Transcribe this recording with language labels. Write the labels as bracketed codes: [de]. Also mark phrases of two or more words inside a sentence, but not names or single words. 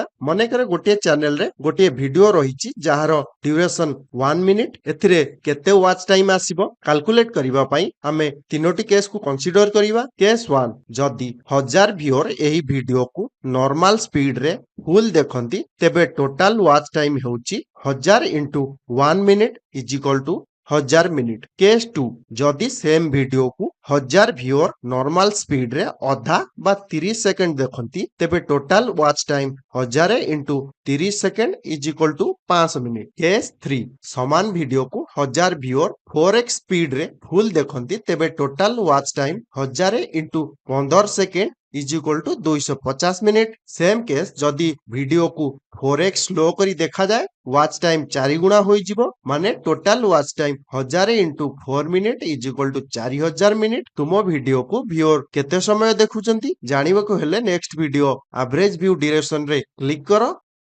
[or] ମନେକର ଗୋଟିଏ ଚ୍ୟାନେଲରେ ଗୋଟିଏ ଭିଡିଓ ରହିଛି ଯାହାର ଡ୍ୟୁରେସନ 1 ମିନିଟ୍। ଏଥିରେ କେତେ [en] watch time [or] ଆସିବ କାଲକୁଲେଟ୍ କରିବା ପାଇଁ ଆମେ ତିନୋଟି କେସକୁ କନସିଡର କରିବା। କେସ୍ 1, ଯଦି 1000 ଭିଓର ଏହି ଭିଡିଓକୁ ନର୍ମାଲ ସ୍ପିଡରେ ଫୁଲ୍ ଦେଖନ୍ତି ତେବେ [en] total watch time [or] ହେଉଛି 1000 [en] into 1 minute is equal to [or] 1000 ମିନିଟ୍। କେସ୍ 2, ଯଦି ସେମ୍ ଭିଡିଓକୁ 1000 ଭିଓର ନର୍ମାଲ ସ୍ପିଡରେ ଅଧା ବା 30 ସେକେଣ୍ଡ ଦେଖନ୍ତି ତେବେ [en] total watch time [or] 1000 [en] into 30 second is equal to [or] 500 ମିନିଟ୍। କେସ୍ 3, ସମାନ ଭିଡିଓକୁ 1000 ଭିଓର 4x ସ୍ପିଡରେ ଫୁଲ୍ ଦେଖନ୍ତି ତେବେ [en] total watch time [or] 1000 [en] into 15 second is equal to [or] 250 ମିନିଟ୍। [en] same case [or] ଯଦି ଭିଡିଓକୁ 4x ସ୍ଲୋ କରି ଦେଖାଯାଏ [en] watch time [or] 4 ଗୁଣା ହୋଇଯିବ, ମାନେ [en] total watch time [or] 1000 [en] into 4 minute is equal to [or] 4000 ମିନିଟ୍। ତୁମ ଭିଡିଓକୁ ଭିଓର କେତେ ସମୟ ଦେଖୁଛନ୍ତି ଜାଣିବାକୁ ହେଲେ [en] next video average view [or] ଡ୍ୟୁରେସନରେ କ୍ଲିକ୍ କର।